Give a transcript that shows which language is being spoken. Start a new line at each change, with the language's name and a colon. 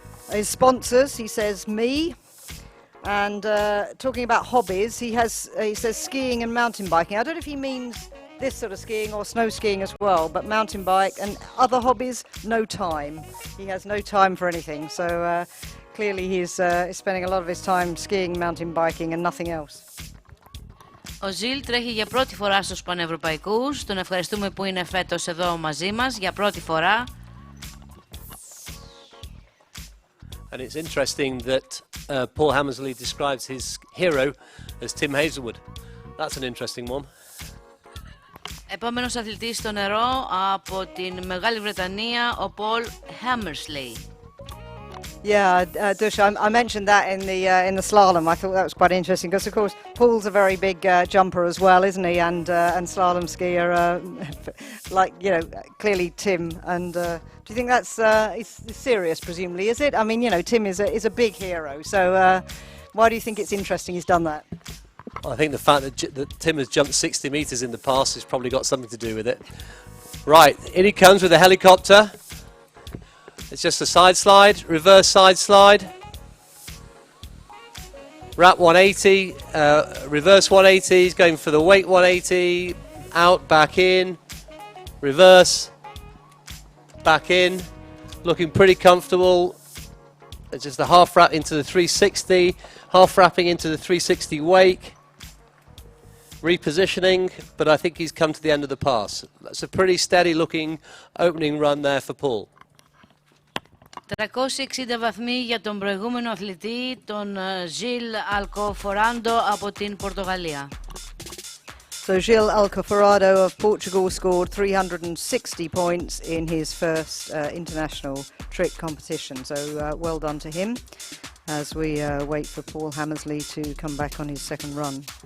English: His sponsors, he says me. And talking about hobbies, he says skiing and mountain biking. I don't know if he means this sort of skiing or snow skiing as well, but mountain bike and other hobbies, no time. He has no time for anything. So clearly he's spending a lot of his time skiing, mountain biking and nothing else.
Greek: Ο Ζιλ τρέχει για πρώτη φορά στους Πανευρωπαϊκούς. Τον ευχαριστούμε που είναι φέτος εδώ μαζί μας για πρώτη φορά.
English: And it's interesting that Paul Hammersley describes his hero as Tim Hazelwood. That's an interesting one.
Greek: Επόμενος αθλητής στο νερό από την Μεγάλη Βρετανία, ο Paul Hammersley.
English: Yeah, Dush, I mentioned that in the slalom. I thought that was quite interesting because, of course, Paul's a very big jumper as well, isn't he? And slalom skier, like, you know, clearly Tim. And do you think that's it's serious, presumably, is it? I mean, you know, Tim is a big hero. So why do you think it's interesting he's done that? Well, I think the fact that Tim has jumped 60 metres in the past has probably got something to do with it. Right, in he comes with a helicopter. It's just a side slide, reverse side slide. Wrap 180, reverse 180, he's going for the weight 180, out, back in, reverse, back in, looking pretty comfortable. It's just a half wrap into the 360, half wrapping into the 360 wake, repositioning, but I think he's come to the end of the pass. That's a pretty steady looking opening run there for Paul.
Greek: 360 βαθμοί για τον προηγούμενο αθλητή, τον Gil Alcoforado από την Πορτογαλία.
English: So Gil Alcoforado of Portugal scored 360 points in his first international trick competition. So well done to him as we wait for Paul Hammersley to come back on his second run.